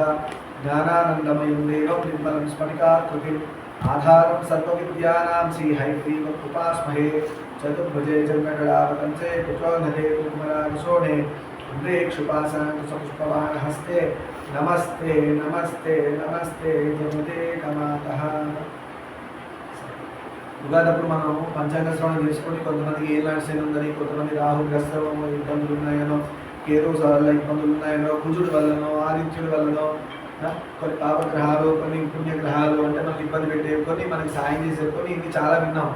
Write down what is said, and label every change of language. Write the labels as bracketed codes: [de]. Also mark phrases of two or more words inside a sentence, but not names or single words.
[sa] ज्ञानानन्दमयं देवं निर्मलं स्फटिकाकृतिम् आधारं सर्वविद्यानां श्रीहयग्रीवमुपास्महे। चतुर्भुजे जन्मकलावतंसे पुत्रोधरे कुमाराशोणे पुष्पवाहस्ते नमस्ते नमस्ते नमस्ते जगते कमातः। [te] ఉగాదప్పుడు మనం పంచాంగ శ్రవణం చేసుకొని కొంతమందికి ఏలాంటి శని ఉందని, కొంతమంది రాహుగ్రస్త ఇబ్బందులు ఉన్నాయనో, కేతు వల్ల ఇబ్బందులు ఉన్నాయనో, కుజుడి వల్లనో, ఆదిత్యుడి వల్లనో, కొన్ని పాపగ్రహాలు, కొన్ని పుణ్యగ్రహాలు అంటే మనకి ఇబ్బంది పెట్టేవి, కొన్ని మనకి సాయం చేసేవి, కొన్ని ఇది చాలా విన్నాం.